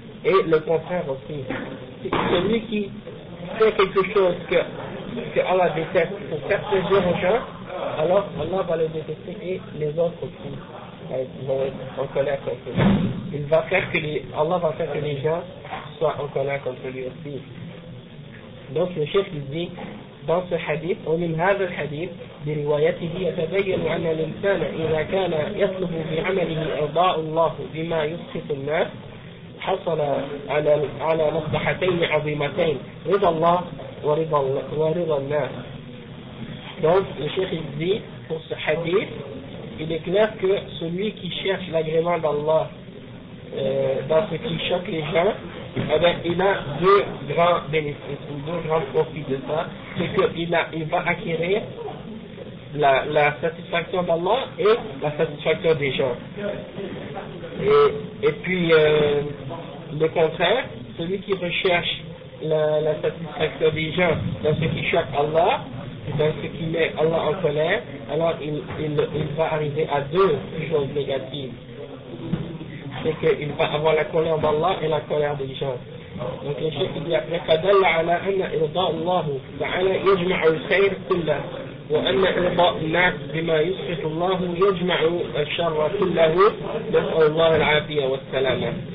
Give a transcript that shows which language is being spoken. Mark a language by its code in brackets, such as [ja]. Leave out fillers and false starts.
[fr] Et le contraire aussi. Celui qui fait quelque chose que Allah déteste pour faire plaisir aux gens, alors Allah va le détester et les autres aussi. En colère contre lui. Allah va faire que les gens soient en colère contre lui aussi. Donc le chef dit dans ce hadith, ou même [ar] هذا الحديث بروايته يتبين أن الإنسان إذا كان يطلب بعمله إرضاء الله بما يسخط الناس حصل على مصلحتين عظيمتين رضا الله ورضا الناس. [fr] Donc le chef dit pour ce hadith, il est clair que celui qui cherche l'agrément d'Allah dans ce qui choque les gens, eh bien, il a deux grands bénéfices, ou deux grands profits de ça. C'est qu'il va acquérir la satisfaction d'Allah et la satisfaction des gens. Et puis, le contraire, celui qui recherche la satisfaction des gens dans ce qui choque Allah, dans ce qui met Allah en colère, alors il va arriver à deux choses négatives. C'est qu'il va avoir la colère d'Allah et la colère des gens. Donc le chef dit après, [ar] فَدَلَّ عَلَىٰ أَنَّ إِرْضَاءُ اللَّهُ فَعَلَىٰ يَجْمَعُ الْخَيْرِ كُلَّهُ وَأَنَّ إِرْضَاءُ النَّاسِ بِمَا يُسْخِطُ اللَّهُ يَجْمَعُ الشَّرَّ كُلَّهُ نَسْأَلُ اللَّهَ الْعَافِيَةَ وَالسَّلَامَ.